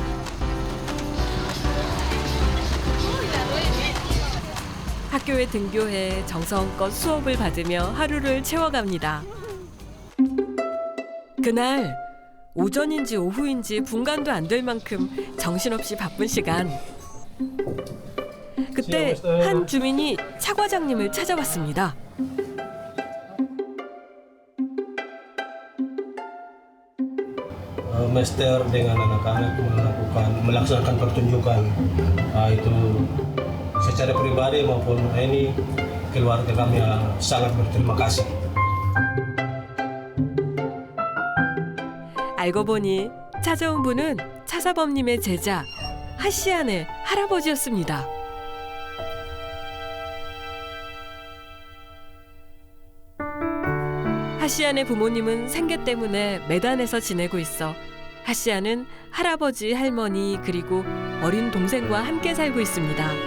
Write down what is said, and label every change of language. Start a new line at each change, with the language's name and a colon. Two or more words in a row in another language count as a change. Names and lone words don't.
Korean: 학교에 등교해 정성껏 수업을 받으며 하루를 채워갑니다. 그날 오전인지 오후인지 분간도 안 될 만큼 정신없이 바쁜 시간. 그때 한 주민이 차 과장님을 찾아왔습니다.
Indonesian: Master dengan anak-anak melaksanakan pertunjukan itu secara pribadi maupun ini keluarga kami sangat berterima kasih.
Korean: 알고 보니 찾아온 분은 차사범님의 제자 하시안의 할아버지였습니다. 하시안의 부모님은 생계 때문에 매단에서 지내고 있어 하시안은 할아버지, 할머니 그리고 어린 동생과 함께 살고 있습니다.